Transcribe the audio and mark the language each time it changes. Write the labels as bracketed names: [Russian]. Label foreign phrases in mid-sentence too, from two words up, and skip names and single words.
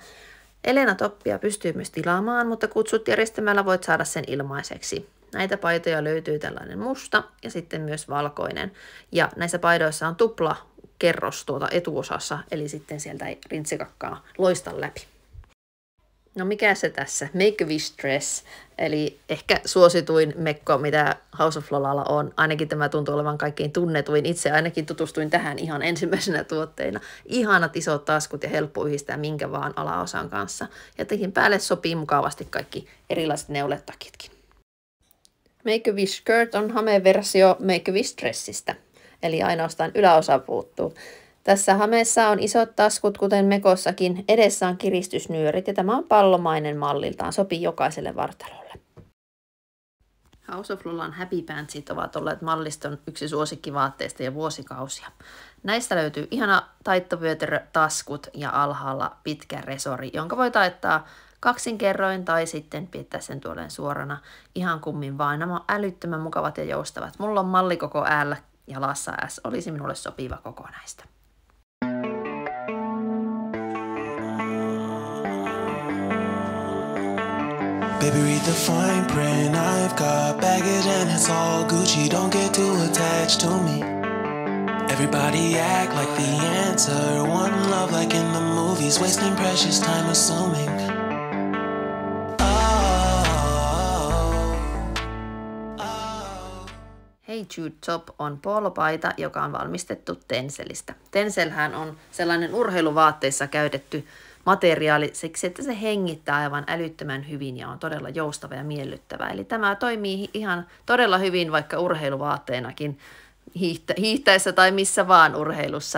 [Finnish] Elena Toppia pystyy myös tilaamaan, mutta kutsut järjestämällä voit saada sen ilmaiseksi. Näitä paitoja löytyy tällainen musta ja sitten myös valkoinen. Ja näissä paidoissa on tupla kerros tuota etuosassa, eli sitten sieltä ei rintsikakkaa loista läpi. No mikä se tässä? Make-A-Wish dress, eli ehkä suosituin mekko, mitä House of Lolalla on. Ainakin tämä tuntuu olevan kaikkein tunnetuin. Itse ainakin tutustuin tähän ihan ensimmäisenä tuotteina. Ihanat isot taskut ja helppo yhdistää minkä vaan alaosan kanssa. Ja tekin päälle sopii mukavasti kaikki erilaiset neuletakitkin. Make-A-Wish skirt on hame-versio Make-A-Wish dressistä, eli ainoastaan yläosa puuttuu. Tässä hameessa on isot taskut, kuten mekossakin. Edessä on kiristysnyörit ja tämä on pallomainen malliltaan. Sopii jokaiselle vartalolle. House of Lolan Happy Pantsit ovat olleet malliston yksi suosikkivaatteista jo vuosikausia. Näistä löytyy ihana taittovyötärö, taskut ja alhaalla pitkä resori, jonka voi taittaa kaksinkerroin tai sitten piettää sen tuolleen suorana. Ihan kummin vaan. Nämä on älyttömän mukavat ja joustavat. Mulla on malli koko L ja lassa S. Olisi minulle sopiva koko näistä. [English] Baby, read the fine print. I've got baggage and it's all Gucci. Don't get too attached to me. Everybody act like the answer. One love like in the movies. Wasting precious time assuming. [Finnish] Hey Jude Top on poolopaita, joka on valmistettu Tencelistä. Tencelhän on sellainen urheiluvaatteissa käytetty materiaali siksi, että se hengittää aivan älyttömän hyvin ja on todella joustava ja miellyttävä. Eli tämä toimii ihan todella hyvin vaikka urheiluvaatteenakin hiihtäessä tai missä vaan urheilussa.